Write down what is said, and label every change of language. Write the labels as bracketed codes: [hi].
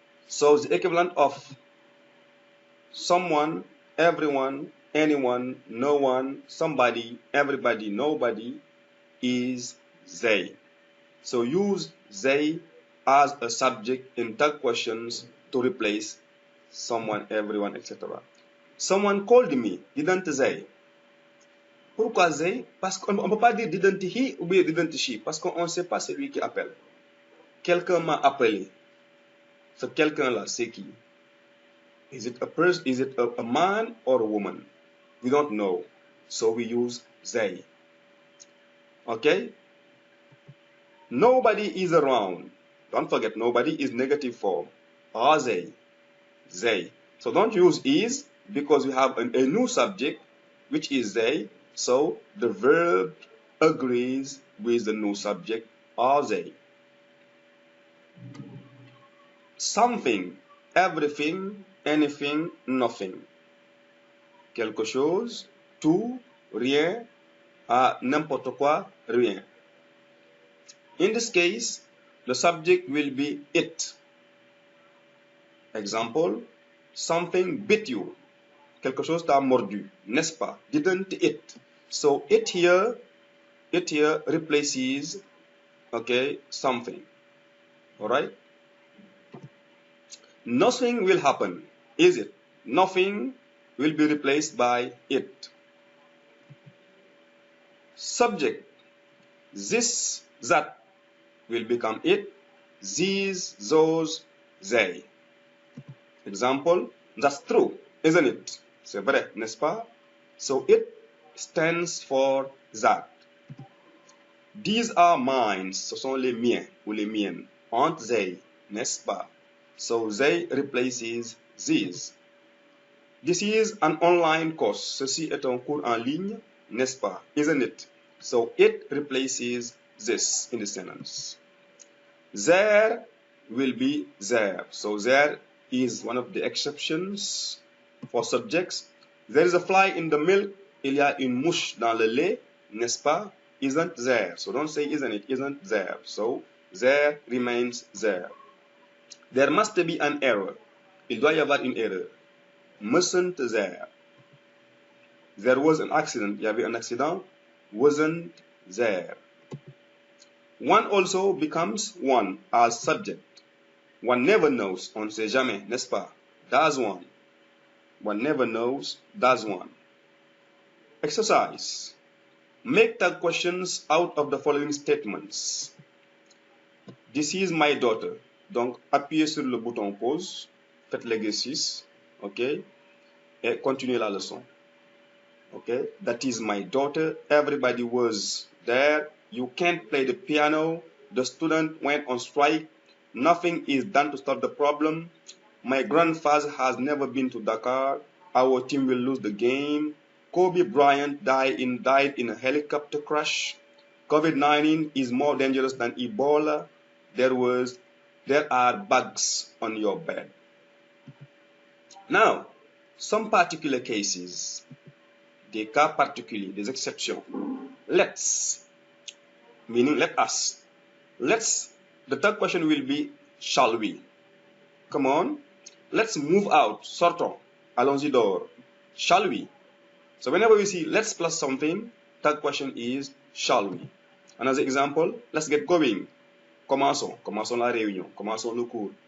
[en] So the equivalent of someone, everyone, anyone, no one, somebody, everybody, nobody is they. So use they as a subject in tag questions to replace someone, everyone, etc. Someone called me, didn't they? [fr] Pourquoi they? Parce qu'on ne peut pas dire didn't he ou bien didn't she, parce qu'on ne sait pas celui qui appelle. Quelqu'un m'a appelé. Ce quelqu'un-là, c'est qui? [en] Is it a person? Is it a man or a woman? We don't know. So we use they. Okay? Nobody is around. Don't forget, nobody is negative form. Are they? They. So don't use is because we have a new subject, which is they. So the verb agrees with the new subject. Are they? Something, everything, anything, nothing. [fr] Quelque chose, tout, rien, n'importe quoi, rien. [en] In this case, the subject will be it. Example, something bit you. [fr] Quelque chose t'a mordu, n'est-ce pas? [en] Didn't it? So it here replaces, okay, something. Alright? Nothing will happen, is it? Nothing will be replaced by it. Subject, this, that will become it, these, those, they. Example, that's true, isn't it? [fr] C'est vrai, n'est-ce pas? [en] So it stands for that. These are mine, [fr] ce sont les miens ou les miennes. [en] Aren't they, [fr] n'est-ce pas? [en] So they replaces these. This is an online course. [fr] Ceci est un cours en ligne, n'est-ce pas? [en] Isn't it? So it replaces this in the sentence. There will be there. So there is one of the exceptions for subjects. There is a fly in the milk. [fr] Il y a une mouche dans le lait, n'est-ce pas? [en] Isn't there. So don't say isn't it, isn't there. So there remains there. There must be an error. [fr] Il doit y avoir une erreur. [en] Mustn't there. There was an accident. [fr] Il y avait un accident. [en] Wasn't there. One also becomes one as subject. One never knows. On ne sait jamais, n'est-ce pas? Does one. One never knows. Does one. Exercise. Make tag questions out of the following statements. This is my daughter. [fr] Donc, appuyez sur le bouton pause. Faites l'exercice. OK? Et continuez la leçon. OK? [en] That is my daughter. Everybody was there. You can't play the piano. The student went on strike. Nothing is done to stop the problem. My grandfather has never been to Dakar. Our team will lose the game. Kobe Bryant died in a helicopter crash. COVID-19 is more dangerous than Ebola. There are bugs on your bed. Now, some particular cases, [fr] des cas particuliers, des exceptions. [en] Let's, meaning let us. Let's, the third question will be, shall we? Come on, let's move out, [fr] sortons, allons-y dehors. [en] Shall we? So whenever we see let's plus something, third question is, shall we? Another example, let's get going. [fr] Commençons la réunion, commençons le cours.